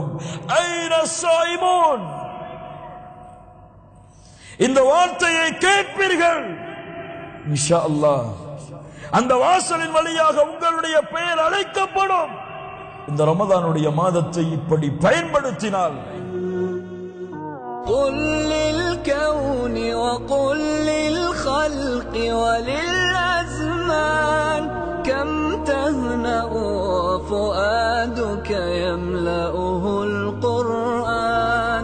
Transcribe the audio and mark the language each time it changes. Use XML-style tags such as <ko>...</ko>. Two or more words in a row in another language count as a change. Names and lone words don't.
<ar>أين الصائمون,</ar> <ta>இந்த வார்த்தையை கேட்பீர்கள்</ta> <ar>إن شاء الله.</ar> <ta>அந்த வாசலின் வழியாக உங்களுடைய பெயர் அழைக்கப்படும். இந்த ரமதானுடைய மாதத்தை இப்படி பயன்படுத்தினால்</ta> <ar>قل للكون وقل للخلق وللأزمان كم تهنأ فؤادك يملأه القرآن.</ar>